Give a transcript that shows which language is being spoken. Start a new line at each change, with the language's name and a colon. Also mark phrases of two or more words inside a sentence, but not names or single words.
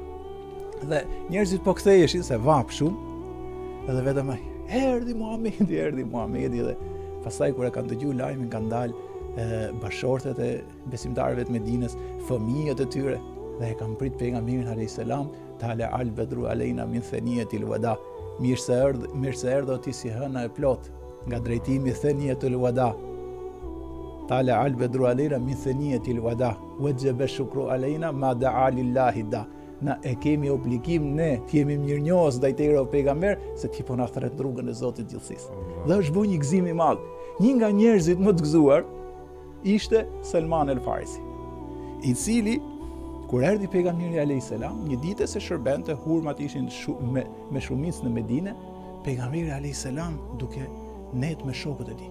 Albanian: Dhe njerëzit po ktheheshin se vap shumë, edhe vetëm ai, erdhi Muhamedi dhe pastaj kur e kanë dëgjuar lajmin kanë dalë bashortet e besimtarëve të Medinës, fëmijët e tyre dhe e kanë prit pejgamberin
Arabic: عليه السلام, طلع البدر علينا من ثنيات الوداع.
Albanian: Mirë se erdhë ti si hëna e plot nga drejtimi
Arabic: ثنيات الوداع. طلع البدر علينا من ثنيات الوداع وجب الشكر علينا ما دعا لله داع.
Albanian: Na e kemi obligim ne të jemi mirënjohës ndaj teje o pejgamber se ti po na thret rrugën e Zotit gjithësisë. Dhe është bërë një gëzim i madh. Një nga njerëzit më të gëzuar ishte Salman el Farisi, i cili kur erdhi pejgamberi
Arabic: عليه السلام,
Albanian: një ditë se shërbente, hurmat ishin me shumicë në Medinë, pejgamberi
Arabic: عليه السلام
Albanian: duke net me shokët e tij.